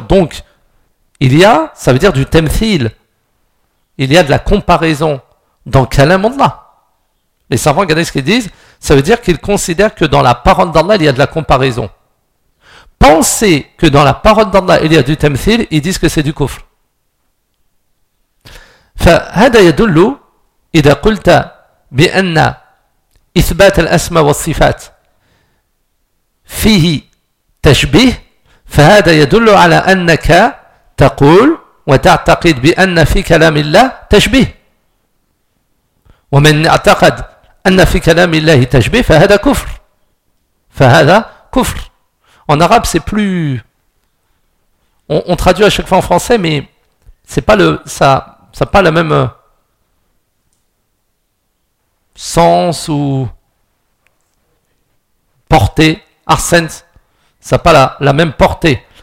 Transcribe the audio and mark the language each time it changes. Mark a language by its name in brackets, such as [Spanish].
[French] Donc il y a, ça veut dire du temthil. Il y a de la comparaison dans Kalam Allah. Les savants, regardez ce qu'ils disent, ça veut dire qu'ils considèrent que dans la parole d'Allah, il y a de la comparaison. Penser que dans la parole d'Allah, il y a du tamthil, ils disent que c'est du kufr. [Arabic] فَهَدَ يَدُلُّ إِذَا قُلْتَ بِأَنَّ إِثْبَاتَ الْأَسْمَى وَالصِّفَاتِ فِيهِ تَشْبِهِ فَهَدَ يَدُلُّ عَلَى أَنَّكَ تَقُولُ وتعتقد بأن في كلام الله تشبيه ومن اعتقد أن في كلام الله تشبيه فهذا كفر فهذا كفر. [French] En arabe c'est plus, on traduit à chaque fois en français, mais c'est pas le, ça pas le même sens ou portée, arsens, ça pas la même portée.